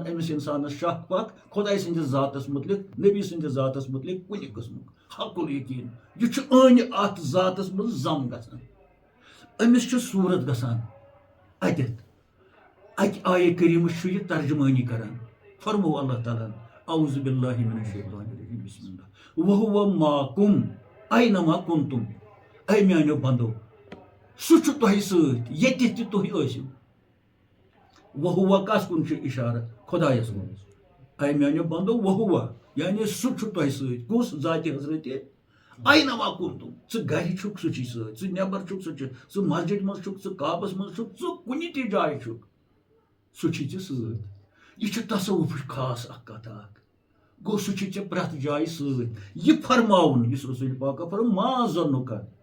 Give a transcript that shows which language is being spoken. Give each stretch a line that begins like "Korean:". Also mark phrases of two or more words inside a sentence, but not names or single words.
Kashmiri: أمِس انسانس شک پک خۄداے سٕنٛدِس ذاتس متعلق نبی سٕنٛدِس ذاتس متعلق کُنہِ قٕسمُک حق الیقیٖن یہِ چھُ أنۍ اتھ ذاتس منٛز زم گژھان أمِس چھِ صوٗرت گژھان اتٮ۪تھ اکہِ آیہِ کریٖمٕچ چھُ یہِ ترجمٲنی کران فرمو اللہ تعالیٰ
Arabic: اعوذ باللہ من الشیطان الرجیم بسم اللہ وہو معکم اینما کنتم
Kashmiri: اے میانیو بندو سُہ چھُ تۄہہِ سۭتۍ ییٚتہِ تہِ تُہۍ ٲسِو وہو کس کُن چھُ اِشارٕ خۄدایس کُن اے میانیو بندو وہو یعنی سُہ چھُ تۄہہِ سۭتۍ کُس ذاتِ حضرتِ
Arabic: اینما کنتم
Kashmiri: ژٕ گرِ چھُکھ سُہ چھُے سۭتۍ ژٕ نٮ۪بر چھُکھ سُہ چھُ ژٕ مسجد منٛز چھُکھ ژٕ کعبس منٛز چھُکھ ژٕ کُنہِ تہِ جایہِ چھُکھ سُہ چھُے ژےٚ سۭتۍ یہ چھُ تصوُفٕچ خاص اکھ کتھ اکھ گوٚو سُہ چھُے ژےٚ پرٛٮ۪تھ جایہِ سۭتۍ یہِ فرماوُن یُس رسول پاکا فرمو
Arabic: ما ظنُکا